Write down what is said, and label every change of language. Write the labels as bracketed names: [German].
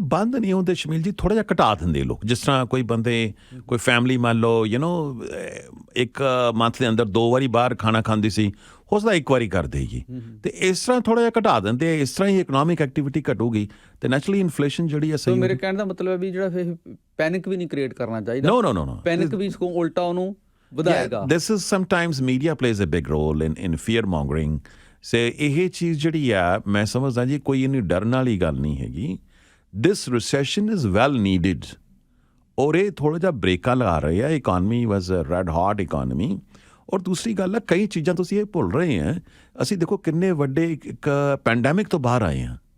[Punjabi] ਬੰਦ ਨਹੀਂ ਹੁੰਦੇ ਸ਼ਮੀਲ ਜੀ, ਥੋੜ੍ਹਾ ਜਿਹਾ ਘਟਾ ਦਿੰਦੇ ਲੋਕ। ਜਿਸ ਤਰ੍ਹਾਂ ਕੋਈ ਬੰਦੇ, ਕੋਈ ਫੈਮਿਲੀ ਮੰਨ ਲਓ ਇੱਕ ਮੰਥ ਦੇ ਅੰਦਰ 2 ਵਾਰੀ ਬਾਹਰ ਖਾਣਾ ਖਾਂਦੀ ਸੀ, ਹੋ ਸਕਦਾ 1 ਵਾਰੀ ਕਰ ਦੇਗੀ, ਤੇ ਇਸ ਤਰ੍ਹਾਂ ਥੋੜ੍ਹਾ ਜਿਹਾ ਘਟਾ ਦਿੰਦੇ। ਇਸ ਤਰ੍ਹਾਂ ਹੀ ਇਕਨੋਮਿਕ ਐਕਟੀਵਿਟੀ ਘਟੂਗੀ ਤੇ ਨੈਚੁਰਲੀ ਇਨਫਲੇਸ਼ਨ ਜਿਹੜੀ ਹੈ ਸਹੀ। ਮੇਰੇ ਕਹਿਣ ਦਾ ਮਤਲਬ ਹੈ ਵੀ ਜਿਹੜਾ ਫਿਰ ਪੈਨਿਕ ਵੀ ਨਹੀਂ ਕ੍ਰੀਏਟ ਕਰਨਾ ਚਾਹੀਦਾ। [English] No. [Punjabi] ਪੈਨਿਕ ਵੀ ਸਗੋਂ ਉਲਟਾ ਉਹਨੂੰ ਵਧਾਏਗਾ। [English] This is sometimes media plays a big role in fear mongering. [Punjabi] ਸੇ ਇਹ ਚੀਜ਼ ਜਿਹੜੀ ਆ ਮੈਂ ਸਮਝਦਾ ਜੀ ਕੋਈ ਇੰਨੀ ਡਰਨ ਵਾਲੀ ਗੱਲ ਨਹੀਂ ਹੈਗੀ। [English] This recession is well needed, [Punjabi] ਔਰ ਇਹ ਥੋੜ੍ਹਾ ਜਿਹਾ ਬ੍ਰੇਕਾਂ ਲਗਾ ਰਹੇ ਆ। [English] Economy was a red hot economy. [Punjabi] ਔਰ ਦੂਸਰੀ ਗੱਲ ਹੈ, ਕਈ ਚੀਜ਼ਾਂ ਤੁਸੀਂ ਇਹ ਭੁੱਲ ਰਹੇ ਆ, ਅਸੀਂ ਦੇਖੋ ਕਿੰਨੇ ਵੱਡੇ ਇੱਕ ਪੈਂਡੈਮਿਕ ਤੋਂ ਬਾਹਰ ਆਏ ਹਾਂ।